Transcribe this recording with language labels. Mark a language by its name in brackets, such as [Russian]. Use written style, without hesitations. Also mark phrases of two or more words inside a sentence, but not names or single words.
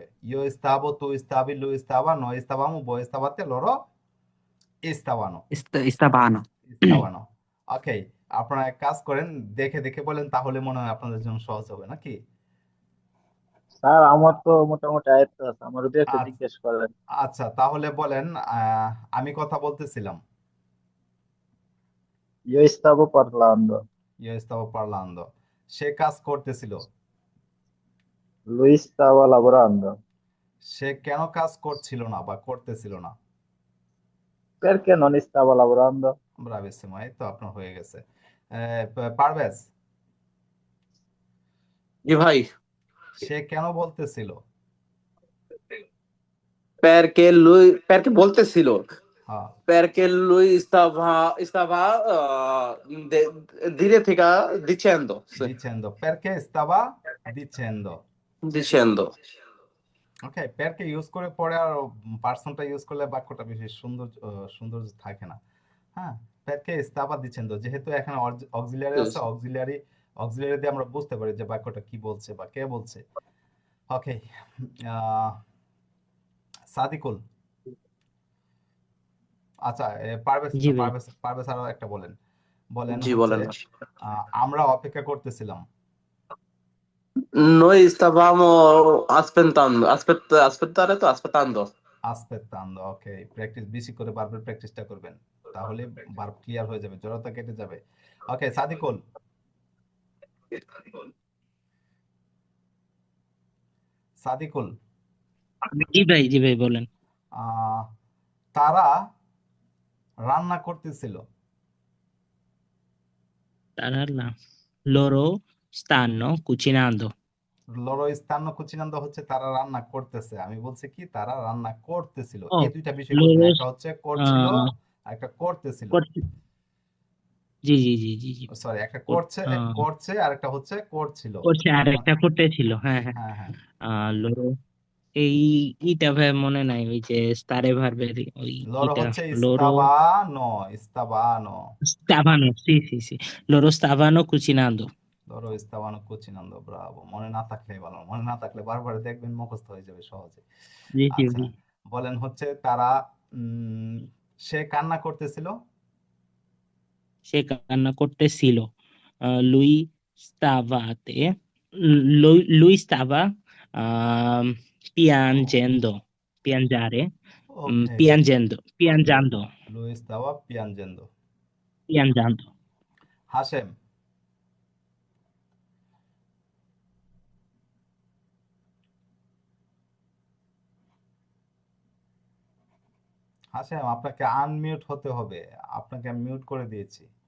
[Italian] io stavo, tu stavi, lui stava, noi stavamo, voi stavate, loro stavano, Stavano. ইস্তাবানো। [Bangla] ওকে, আপনারা এক কাজ করেন, দেখে দেখে বলেন, তাহলে মনে হয় আপনাদের জন্য সহজ হবে নাকি? স্যার আমার তো মোটামুটি আয়ত্ত আছে, আমার যদি একটু আচ্ছা, জিজ্ঞেস করেন। আচ্ছা, তাহলে বলেন, আমি কথা বলতেছিলাম। [Italian] Io stavo parlando, io stavo parlando, [Bangla] সে কাজ করতেছিল। [Italian] lui stava lavorando, [Bangla] সে কেন কাজ করছিল না বা করতেছিল না? [Italian] perché non stava lavorando? [Bangla] ব্রাভিসিমো, এই তো আপনার হয়ে গেছে। পারভেজ, জি ভাই। সে কেন বলতেছিল? perché বলতেছিল, হ্যাঁ, [Italian] perché lui stava direttica dicendo, sì, dicendo, perché stava dicendo। dicendo, [Bangla] ওকে, পেরকে ইউজ করে পরে আর পার্সনটা ইউজ করলে বাক্যটা বেশি সুন্দর থাকে না। হ্যাঁ, [Italian] perché stava dicendo, [Bangla] যেহেতু এখানে অক্সিলারি আছে, অক্সিলারি দিয়ে আমরা বুঝতে পারি যে বাক্যটা কি বলছে বা কে বলছে। ওকে, সাদিকুল, আচ্ছা, পারভেজ, জি ভাই। পারভেজ আরো একটা বলেন, জি হচ্ছে বলেন। আমরা অপেক্ষা করতেছিলাম। [Italian] Noi stavamo aspettare তো aspettando. [Bangla] আসপেত্তান্দো, ওকে। প্র্যাকটিস বেশি করে বারবার প্র্যাকটিসটা করবেন, তাহলে ভার্ব ক্লিয়ার হয়ে যাবে, জড়তা কেটে যাবে। ওকে, সাদিকুল। সাদিকুল, জি ভাই বলেন। আহ, তারা রান্না করতেছিল। [Italian] তারা loro stanno cucinando. loro stanno cucinando [Bangla] হচ্ছে তারা রান্না করতেছে, আমি বলছি কি তারা রান্না করতেছিল। ও এই দুইটা বিষয় বুঝবেন, loro একটা হচ্ছে করছিল আহ, আর একটা করতেছিল। জি সরি, একটা কর- আহ, করছে আর একটা হচ্ছে করছিল। করছে আর একটা করতে ছিল, হ্যাঁ হ্যাঁ। হ্যাঁ হ্যাঁ, loro এই ইটা ভাই মনে নাই, ওই যে স্টারে ভার্বের ওই লরো ইটা হচ্ছে loro ইস্তাবানো। [Italian] stavano, sì, loro stavano cucinando. loro stavano cucinando, bravo. [Bangla] মনে না থাকলে ভালো, মনে না থাকলে বারবার দেখবেন মুখস্থ হয়ে যাবে সহজে। জি আচ্ছা, বলেন হচ্ছে তারা সে কান্না করতেছিল। সে কান্না করতেছিল। [Italian] lui stavate lui stava um, piangendo piangere [Bangla] ওকে, [Italian] piangendo lui stava piangendo. piangendo [Bangla] হাশেম, হাশেম আপনাকে আনমিউট হতে হবে, আপনাকে আমি মিউট করে দিয়েছি।